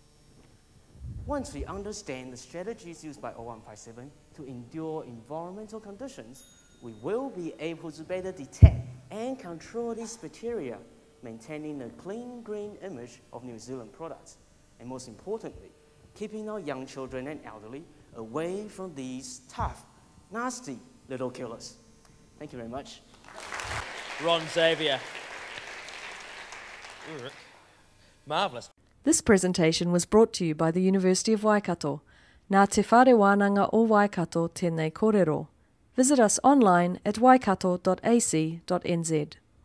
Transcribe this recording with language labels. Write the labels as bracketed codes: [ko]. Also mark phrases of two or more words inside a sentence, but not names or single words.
[en] Once we understand the strategies used by 0157 to endure environmental conditions, we will be able to better detect and control these bacteria, maintaining a clean green image of New Zealand products, and most importantly, keeping our young children and elderly away from these tough, nasty little killers. Thank you very much. Ron Xavier. Marvellous. This presentation was brought to you by the University of Waikato. [mi] Nā te whare wānanga o Waikato tēnei kōrero. [en] Visit us online at waikato.ac.nz.